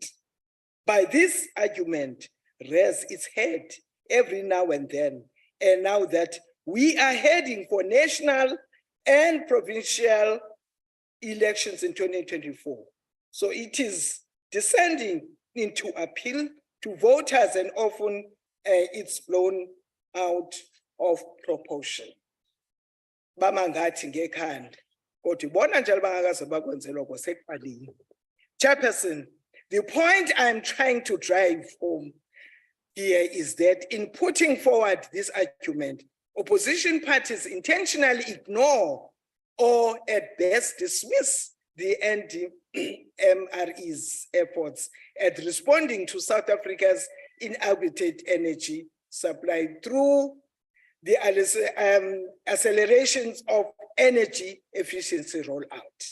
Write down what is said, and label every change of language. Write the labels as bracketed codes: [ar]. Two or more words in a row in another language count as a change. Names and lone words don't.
[en] By this argument, rears its head every now and then, and now that we are heading for national and provincial elections in 2024. So it is descending into appeal to voters, and often it's blown out of proportion. [nd] Bamangathi ngekhanda, kodwa bona njalo bangakaze bakwenze lokho sekuqalile. [en] Chairperson, the point I'm trying to drive home here is that in putting forward this argument, opposition parties intentionally ignore or at best dismiss the NDMRE's efforts at responding to South Africa's inadequate energy supply through the accelerations of energy efficiency rollout.